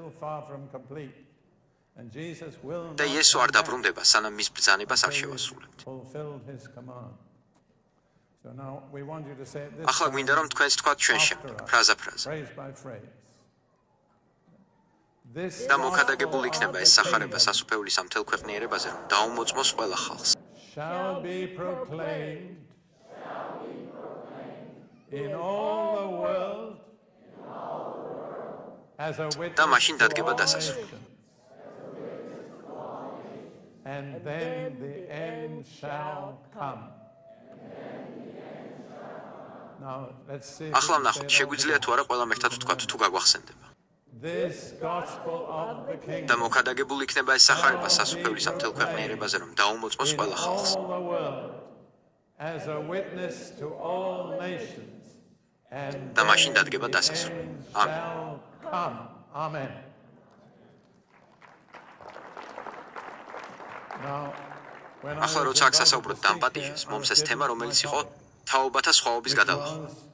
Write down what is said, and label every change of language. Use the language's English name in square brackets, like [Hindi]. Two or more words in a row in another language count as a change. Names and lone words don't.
[Georgian] და იესო არ დაბრუნდება, სანამ მის ბრძანებას არ შევასრულებთ. ახლა გვინდა რომ თქვენს თქვათ ჩვენ შემდეგ, ფრაზა. და მოქადაგებული იქნება ეს სახარება სასუფეულის ამ მთელ ქვეყნიერებაზე, რომ დაუმოწმოს ყველა ხალხს. [English] In all the world as a witness [Georgian] და მაშინ დადგება დასასრული. [English] And then the end shall come. Now let's see. [Georgian] ახლა ვნახოთ, შეგვიძლია თუ არა ყველამ ერთად ვთქვათ, თუ გაგვახსენდება. [English] This gospel of the kingdom. [Georgian] და მოქადაგებული იქნება ეს სახარება სასუფეულის ამ მთელ ქვეყნიერებაზე, რომ დაუმოწმოს ყველა ხალხს. [English] As a witness to all nations. [Georgian] და მაშინ დადგება დასასრული. Amen. ახლა როცა აქ სასაუბროთ დამპატიჟეს, მომს ეს თემა, რომელიც იყო თაობათა სხვაობის გადალახვა.